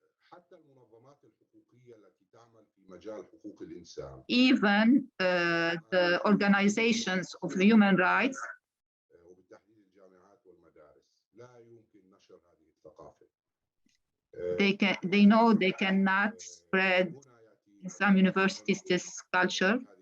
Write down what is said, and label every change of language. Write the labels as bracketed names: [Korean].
[Arabic] حتى المنظمات الحقوقية التي تعمل في مجال حقوق الإنسان. [English] Even the organizations of the human rights. [Arabic] وبالتحديد الجامعات والمدارس لا يمكن نشر هذه الثقافة. [English] They know they cannot spread in some universities this culture.